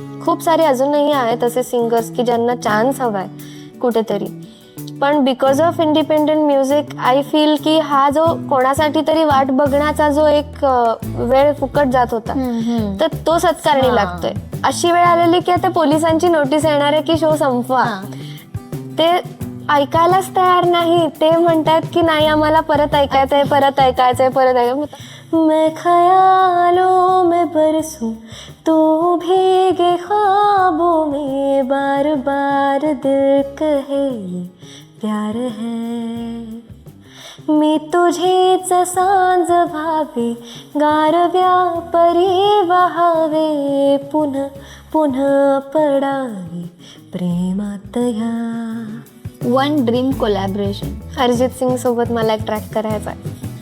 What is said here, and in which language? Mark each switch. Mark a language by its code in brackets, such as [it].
[mr] खूप सारे अजूनही आहेत असे सिंगर्स की ज्यांना चान्स हवाय कुठेतरी, पण [en] because of independent music I feel [mr] की हा जो कोणासाठी तरी वाट बघण्याचा जो एक वेळ फुकट जात होता तर तो सत्कारणी लागतोय. अशी वेळ आलेली की आता पोलिसांची नोटीस येणार आहे की शो संपवा. ते ऐकायलाच तयार नाही. ते म्हणतात की नाही आम्हाला परत ऐकायचंय, परत ऐकायचंय, परत ऐकायचं. [hi] मैं ख्यालों में बरसूं तू भीगे ख्वाबों में बार बार दिल कहे प्यार है. [mr] मी तुझेच सांज व्हावे गारव्या परी वहावे पुन्हा पुन्हा पडावे प्रेमात या. [en] One dream collaboration. [mr] Arijit Singh सोबत मला एक ट्रॅक करायचा आहे